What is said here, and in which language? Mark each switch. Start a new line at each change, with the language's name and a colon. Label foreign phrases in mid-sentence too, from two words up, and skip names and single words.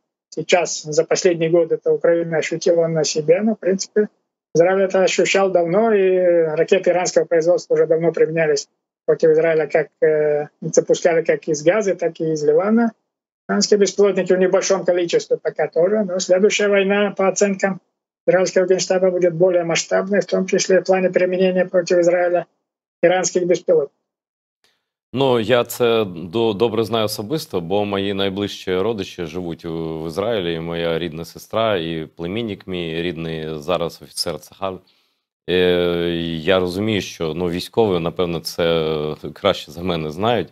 Russian: Сейчас, за последний год, это Украина ощутила на себе, но, в принципе, Израиль это ощущал давно, и ракеты иранского производства уже давно применялись против Израиля, как запускали как из Газы, так и из Ливана. Иранские беспилотники в небольшом количестве пока тоже, но следующая война, по оценкам израильского генштаба, будет более масштабной, в том числе в плане применения против Израиля иранских беспилотников.
Ukrainian: Ну, я це добре знаю особисто, бо мої найближчі родичі живуть в Ізраїлі, і моя рідна сестра, і племінник мій рідний зараз офіцер Цахаль. Я розумію, що військові, напевно, це краще за мене знають.